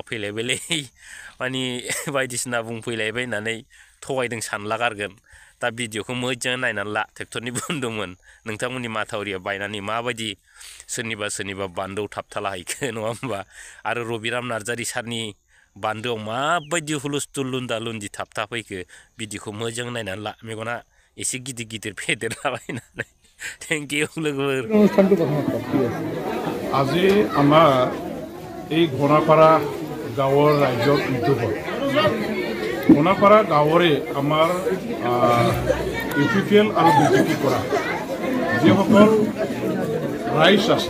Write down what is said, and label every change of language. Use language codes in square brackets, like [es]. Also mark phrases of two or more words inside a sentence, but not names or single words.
[brx] फैलायबायलै बायदिसिना बुंफैलायबाय होननानै थगायदों सानला गारगोन दा भिडिअखौ मोजां नायनानै ला ट्रेक्टरनि बुन्दुमोन नोंथांमोननि माथावरिया बायनानै माबायदि सोरनिबा बान्दोआव थाबथाला हैखो नङा होमबा आरो रबिराम नार्जारी सारनि बान्दोआव माबायदि हुलुस्थुल लुन्दा लुन्दि थाबथाफैखो भिडिअखौ मोजां नायनानै ला मेगना एसे गिदिर फेदेरलाबायनानै [en] thank you [brx] लोगोफोर [as] আজি আমাৰ এই ঘোনাপাৰা গাঁৱৰ ৰাইজৰ উদ্যোগত ঘোনাপাৰা গাঁৱৰে আমাৰ UPPL আৰু BJP কৰা যিসকল ৰাইজ আছে